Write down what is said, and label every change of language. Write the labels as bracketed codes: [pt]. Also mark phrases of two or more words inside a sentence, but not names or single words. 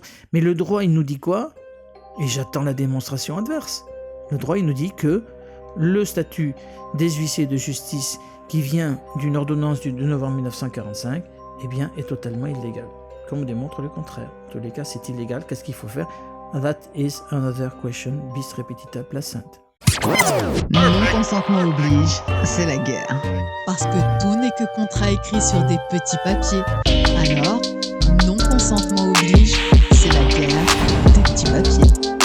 [fr] Mais le droit, il nous dit quoi? Et j'attends la démonstration adverse. Le droit, il nous dit que le statut des huissiers de justice qui vient d'une ordonnance du 2 novembre 1945, eh bien, est totalement illégal. Comme démontre le contraire. En tous les cas, c'est illégal. Qu'est-ce qu'il faut faire? [en] That is another question, [la] bis repetita placent. [fr] Non-consentement oblige, c'est la guerre. Parce que tout n'est que contrat écrit sur des petits papiers. Alors, non-consentement oblige, c'est la guerre des petits papiers.